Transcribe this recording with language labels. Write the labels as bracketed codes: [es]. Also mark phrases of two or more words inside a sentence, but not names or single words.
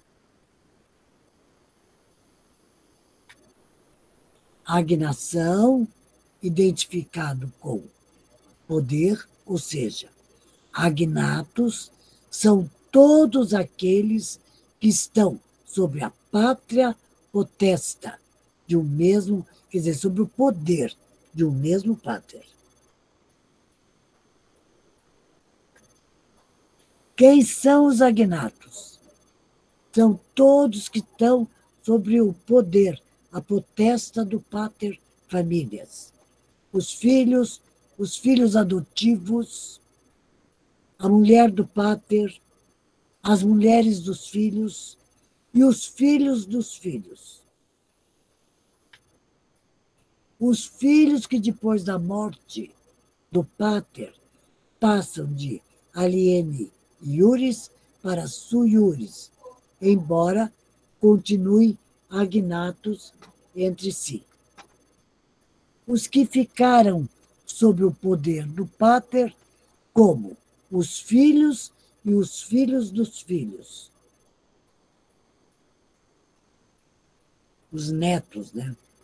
[pt] Agnação, identificado com poder, ou seja, agnatos são todos aqueles que estão sobre a [la] pátria potesta [pt] de um mesmo, quer dizer, sobre o poder de um mesmo pater. Quem são os agnatos? São todos que estão sobre o poder, a potestade do [la] pater familias. [pt] Os filhos adotivos, a mulher do pater, as mulheres dos filhos e os filhos dos filhos. Os filhos que depois da morte do pater passam de [la] aliene iuris [pt] para [la] sui iuris, [pt] embora continuem agnatos entre si. Os que ficaram sob o poder do pater, como os filhos e os filhos dos filhos. Os netos, né?